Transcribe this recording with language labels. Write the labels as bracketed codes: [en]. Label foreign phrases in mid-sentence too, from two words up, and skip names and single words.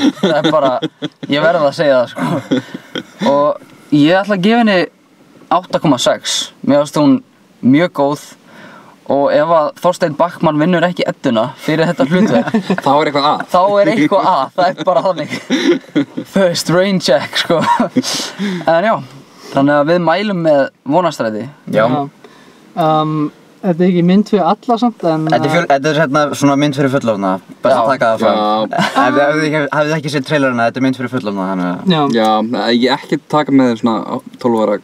[is] Það er bara, ég verð að segja það sko. Og ég ætla að gefa henni 8,6. Mér finnst hún mjög góð og ef að Þorsteinn Bachmann vinnur ekki edduna fyrir þetta hlutverk þá er eitthvað að. Það er bara þannig. [en] First rain check sko. [is] En já, þannig að við mælum með Vonarstræti. Já. Þetta er ekki mynd fyrir alla samt en... Þetta er svona mynd fyrir fullorðna, best að taka það fram. Ef þið ekki séð trailerina, þetta er mynd fyrir fullorðna, þannig að... Já, ég ekki taka með svona 12 ára...